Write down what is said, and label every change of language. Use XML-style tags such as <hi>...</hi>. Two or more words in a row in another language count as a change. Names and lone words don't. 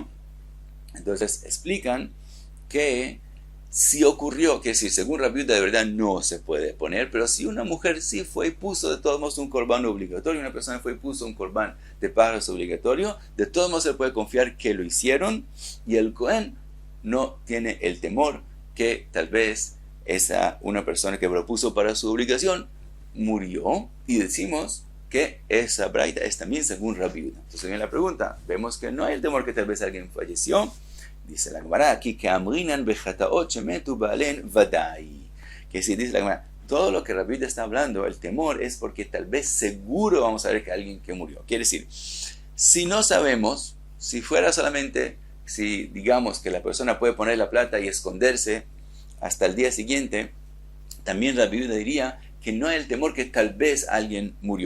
<es>Entonces explican que si ocurrió, que si según Rabbi Yehuda de verdad no se puede poner, pero si una mujer sí fue y puso de todos modos un korban obligatorio, una persona fue y puso un korban de pájaros obligatorio, de todos modos se puede confiar que lo hicieron, y el kohen no tiene el temor que tal vez una persona que propuso para su obligación murió, y decimos que esa braita es también según Rabbi Yehuda. Entonces viene la pregunta, vemos que no hay el temor que tal vez alguien falleció. Dice la Gemara aquí que</es> <he>אמרינן בחטאות שמתו בהן ודאי,</he> <es>que si dice la Gemara, todo lo que Rabbi Yehuda está hablando, el temor es porque tal vez seguro vamos a ver que alguien que murió. Quiere decir, si no sabemos, si fuera solamente, si digamos que la persona puede poner la plata y esconderse hasta el día siguiente, también Rabbi Yehuda diría que no hay el temor que tal vez alguien murió.</es>